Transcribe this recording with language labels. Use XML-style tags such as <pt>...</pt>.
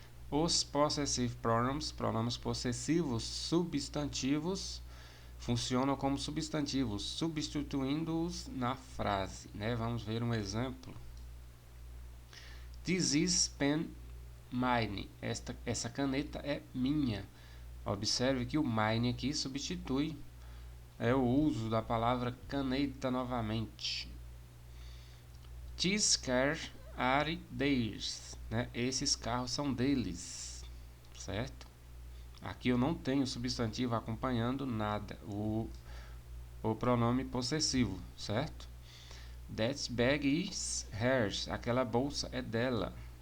<pt>Os possessive pronouns, pronomes possessivos substantivos, funcionam como substantivos, substituindo-os na frase, né? Vamos ver um exemplo.</pt> <en>This is pen mine.</en> <pt>Essa caneta é minha. Observe que o mine aqui substitui o uso da palavra caneta novamente.</pt> <en>These cars are theirs, né?</en> <pt>Esses carros são deles, certo? Aqui eu não tenho substantivo acompanhando nada, o pronome possessivo, certo?</pt> <en>That bag is hers,</en> <pt>aquela bolsa é dela.</pt>